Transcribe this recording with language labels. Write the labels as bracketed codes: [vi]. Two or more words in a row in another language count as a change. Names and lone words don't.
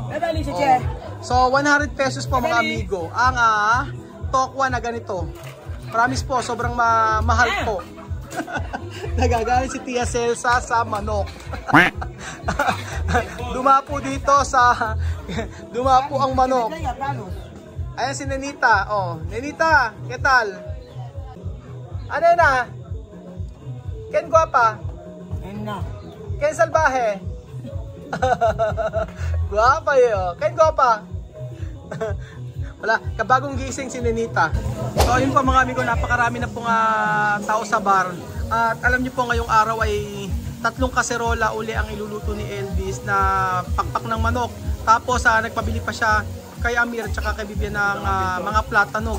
[tl] So 100 pesos po mga amigo ang tokwa na ganito. Promise po, sobrang mahal po. Nagagalit si Tia Celsa sa manok. Dumapo ang manok. Ayan si Nenita. Oh, Nenita, [es] ¿qué tal? [tl] Ano na? [es] Ken guapa? Ken salvaje? Guapa yun. Ken guapa? [tl] Wala, kabagong gising si Nenita. So yun po mga amigo, napakarami na pong tao sa bar. At alam niyo po ngayong araw ay 3 kaserola uli ang iluluto ni Elvis na pakpak ng manok. Tapos nagpabili pa siya kay Amir at saka kay Bibian ng mga platano.